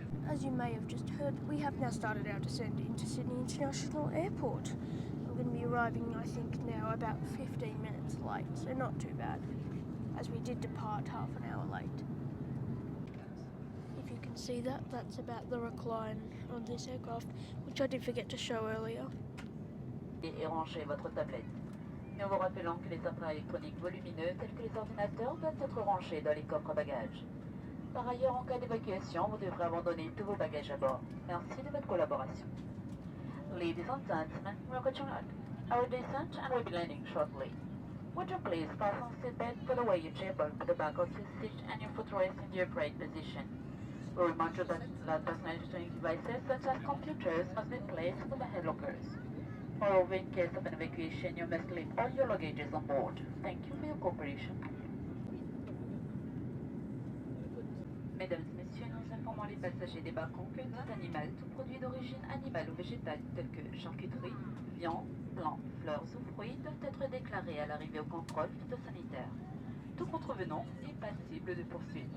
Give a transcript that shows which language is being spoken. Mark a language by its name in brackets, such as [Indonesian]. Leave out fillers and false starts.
[English] As you may have just heard, we have now started our descent into Sydney International Airport. I'm going to be arriving, I think, now about 15 minutes late, so not too bad, as we did depart half an hour late. If you can see that, that's about the recline on this aircraft, which I did forget to show earlier. [French] Et ranchez votre tablette. Nous vous rappelons que les appareils électroniques volumineux tels que les ordinateurs doivent être rangés dans les coffres à bagages. Par ailleurs, en cas d'évacuation, vous devrez abandonner tous vos bagages à bord. Merci de votre collaboration. [English] Ladies and gentlemen, we are continuing our descent and will be landing shortly. Would you please fasten seatbelt, put away your chair-bag at the back of your seat and your footrest in the upright position. We remind you that personal electronic devices such as computers must be placed in the head lockers. Moreover, in case of an evacuation, you must leave all your luggages on board. Thank you for your cooperation. [French] Mesdames et messieurs, nous informons les passagers débarquants que tout animal, tout produit d'origine animale ou végétale, tel que charcuterie, viande, plantes, fleurs ou fruits, doivent être déclarés à l'arrivée au contrôle phytosanitaire. Tout contrevenant est passible de poursuite.